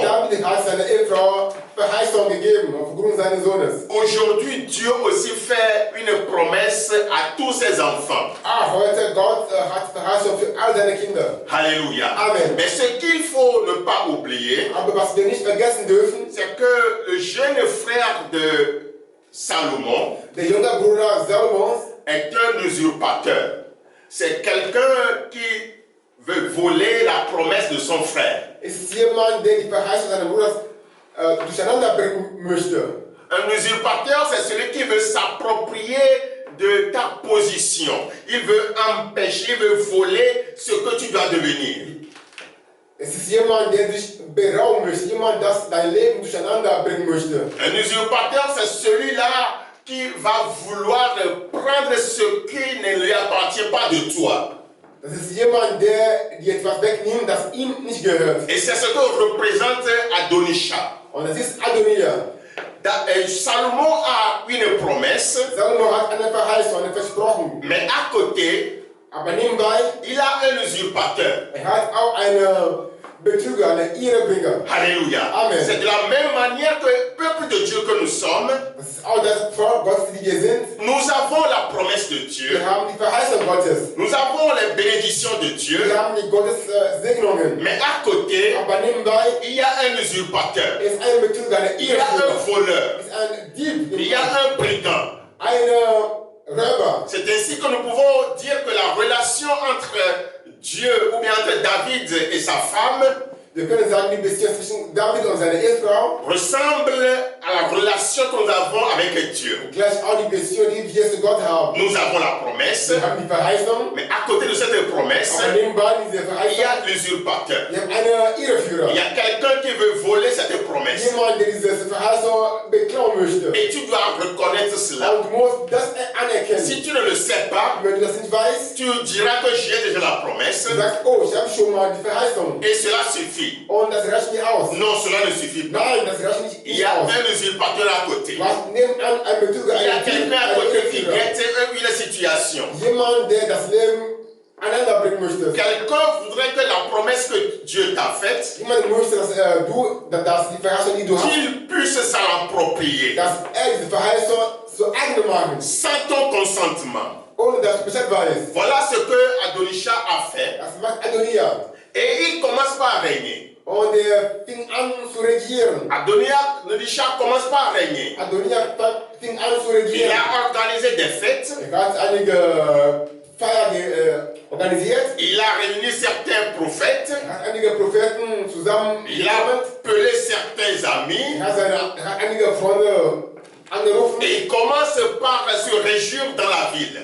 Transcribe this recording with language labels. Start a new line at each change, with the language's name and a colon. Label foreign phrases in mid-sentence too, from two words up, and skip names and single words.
German: David hat seiner Ehefrau Verheißung gegeben, aufgrund seines Sohnes.
French: Aujourd'hui, Dieu aussi fait une promesse à tous ses enfants.
German: Heute Gott hat Verheißung für all seine Kinder. Alléluia. Amen.
French: Mais ce qu'il faut ne pas oublier,
German: Aber was wir nicht vergessen dürfen,
French: c'est que le jeune frère de Salomon
German: der junge Bruder Salomons
French: est un usurpateur. C'est quelqu'un qui veut voler la promesse de son frère.
German: Ist jemand, der die Verheißung seines Bruders durcheinander bringen möchte.
French: Un usurpateur, c'est celui qui veut s'approprier de ta position. Il veut empêcher, il veut voler ce que tu dois devenir.
German: Es ist jemand, der sich berauben möchte, jemand, das dein Leben durcheinander bringen möchte.
French: Un usurpateur, c'est celui-là qui va vouloir prendre ce qui ne lui appartient pas de toi.
German: Das ist jemand, der dir etwas wegnimmt, das ihm nicht gehört.
French: Et c'est ce que représente Adonisha.
German: Und das ist Adonia.
French: Salomon a une promesse,
German: Salomo hat eine Verheißung, eine Versprochen.
French: mais à côté,
German: Aber nebenbei,
French: il a un usurpateur.
German: hat auch eine Betrüger, eine Ehrebringer.
French: Alléluia. Amen. C'est de la même manière que le peuple de Dieu que nous sommes,
German: Das ist auch das Volk Gottes, die wir sind.
French: nous avons la promesse de Dieu,
German: Wir haben die Verheißung Gottes.
French: nous avons les bénédictions de Dieu,
German: Wir haben die Gottes Segnungen.
French: mais à côté,
German: Aber nebenbei
French: il y a un usurpateur,
German: ist ein Betrüger, eine
French: il y a un
German: Ehrebringer.
French: voleur,
German: Ist ein Dieb.
French: il y a un brigand.
German: Eine Räuber.
French: C'est ainsi que nous pouvons dire que la relation entre Dieu ou bien entre David et sa femme
German: Wir können sagen, die Beziehung zwischen David und seiner Ehefrau
French: ressemble à la relation que nous avons avec Dieu.
German: gleich auch die Beziehung, die wir zu Gott haben.
French: Nous avons la promesse,
German: Wir haben die Verheißung,
French: mais à côté de cette promesse,
German: aber nebenbei diese
French: il y
German: Verheißung,
French: a l'usurpateur.
German: wir haben einen Irreführer.
French: Il y a quelqu'un qui veut voler cette promesse.
German: Jemand, der diese Verheißung beklauen möchte.
French: Et tu dois reconnaître cela.
German: Und du musst das anerkennen.
French: Si tu ne le sais pas,
German: Wenn du das nicht weißt,
French: tu diras que j'ai déjà la promesse
German: du sagst, oh, ich habe schon mal die Verheißung.
French: et cela suffit.
German: Und das reicht nicht aus.
French: Non, cela ne suffit pas.
German: Nein, das reicht nicht
French: Il y a
German: aus.
French: un usurpateur à côté.
German: Du hast nebenan einen Betrüger,
French: Il y a
German: einen Dieb,
French: quelqu'un à
German: einen
French: côté qui
German: Irreführer.
French: guette une situation.
German: Jemand, der das Leben aneinander bringen möchte.
French: Quelqu'un voudrait que la promesse que Dieu t'a faite,
German: Jemand möchte, dass dass die Verheißung, die du hast,
French: qu'il puisse s'en approprier
German: dass diese Verheißung zu eigen machen,
French: sans ton consentement.
German: ohne dass du Bescheid weißt.
French: Voilà ce que Adonisha a fait.
German: Das macht Adonia.
French: Et il commence pas à régner.
German: Und fing an zu regieren.
French: Adonisha commence pas à régner.
German: Adonia fing an zu
French: Il
German: regieren.
French: a organisé des fêtes.
German: Hat einige Feiern organisiert.
French: Il a réuni certains prophètes.
German: Hat einige Propheten zusammen.
French: Il a appelé certains amis.
German: Hat einige Freunde angerufen.
French: Et il commence par se réjouir dans la ville.